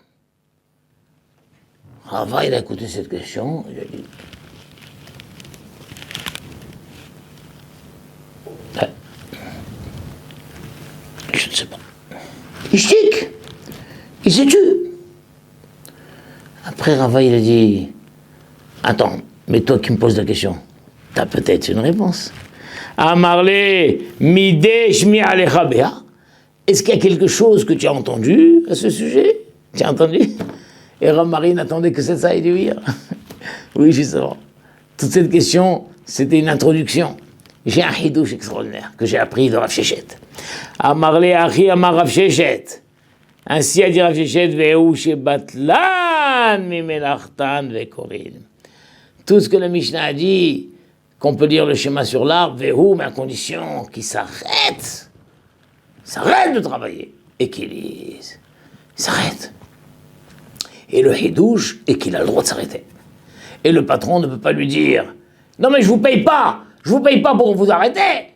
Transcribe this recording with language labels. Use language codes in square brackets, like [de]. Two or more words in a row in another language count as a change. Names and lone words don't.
[fr] Rava, il a écouté cette question, il a dit je ne sais pas. Il chtique, il s'est tué. Après Rava, il a dit attends, mais toi qui me poses la question, t'as peut-être une réponse. [arc] אמר ליה מידי שמיע לך בה. [fr] Est-ce qu'il y a quelque chose que tu as entendu à ce sujet? Tu as entendu? Et Rav Mari n'attendait que ça, il dit oui. Oui, justement. Toute cette question, c'était une introduction. J'ai un hidouche extraordinaire que j'ai appris de Rav Sheshet. [arc] אמר ליה אחי אמר רב ששת. [fr] Ainsi a dit Rav Sheshet, [he] והוא שבטלן ממלאכתן וקורין. [fr] Tout ce que la Mishnah a dit, qu'on peut lire le schéma sur l'arbre, ve'u, mais à condition qu'il s'arrête de travailler et qu'il lise. Il s'arrête. Et le hidouche est qu'il a le droit de s'arrêter. Et le patron ne peut pas lui dire non mais je vous paye pas pour vous arrêter.